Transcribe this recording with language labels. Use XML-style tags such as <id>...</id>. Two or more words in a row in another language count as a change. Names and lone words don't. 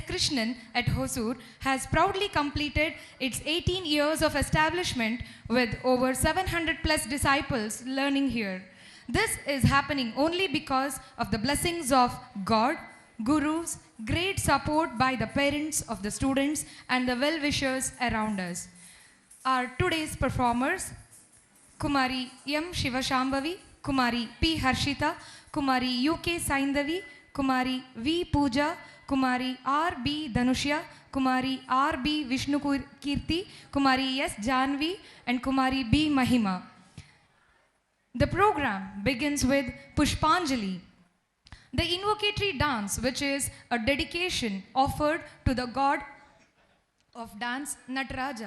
<en>Krishnan at Hosur, has proudly completed its 18 years of establishment with over 700 plus disciples learning here. This is happening only because of the blessings of God, gurus, great support by the parents of the students and the well-wishers around us. Our today's performers, Kumari M. Shivashambhavi, Kumari P. Harshita, Kumari UK Saindavi, Kumari V. Pooja, Kumari R. B. Dhanushya, Kumari R. B. Vishnu Kirti, Kumari S. Janvi, and Kumari B. Mahima. The program begins with Pushpanjali, the invocatory dance, which is a dedication offered to the god of dance, Nataraja.</en>